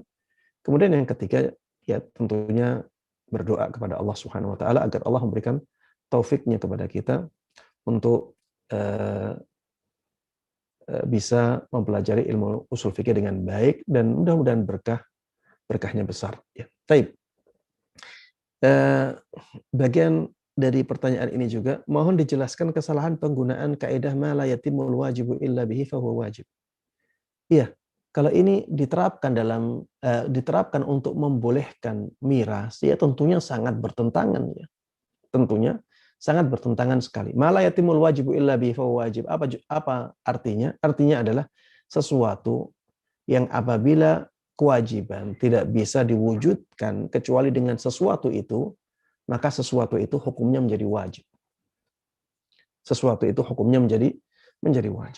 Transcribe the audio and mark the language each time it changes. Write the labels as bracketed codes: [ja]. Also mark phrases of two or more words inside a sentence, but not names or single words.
[id] Kemudian yang ketiga, ya tentunya berdoa kepada Allah [ar] Subhanahu wa taala [id] agar Allah memberikan taufiknya kepada kita untuk bisa mempelajari ilmu usul fikih dengan baik dan mudah-mudahan berkahnya besar. Ya. Taib. Bagian dari pertanyaan ini juga, mohon dijelaskan kesalahan penggunaan kaidah [ar] ma la yatimul wajibu illa bihi fahuwa wajib. [id] Iya, kalau ini diterapkan untuk membolehkan miras, ya tentunya sangat bertentangan ya. Tentunya sangat bertentangan sekali. [ar] Ma la yatimul wajibu illa bihi fahuwa wajib. [id] Apa artinya? Artinya adalah sesuatu yang apabila kewajiban tidak bisa diwujudkan kecuali dengan sesuatu itu, maka sesuatu itu hukumnya menjadi wajib. Sesuatu itu hukumnya menjadi wajib.